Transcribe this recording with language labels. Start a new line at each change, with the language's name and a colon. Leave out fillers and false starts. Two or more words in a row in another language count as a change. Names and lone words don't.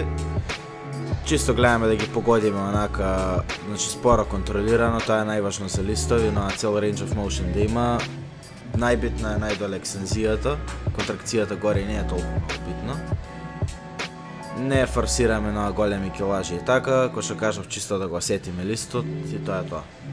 Macedonian: Чисто гледаме да ги погодиме онака, значи споро контролирано, тоа е најважно за листови, но цел
English: range of motion
Macedonian: да има. Најбитна е најдоле екстензијата, контракцијата горе не е толку многу битна. Не форсираме на големи килажи и така, кој што кажав чисто да го сетиме листот и тоа е тоа.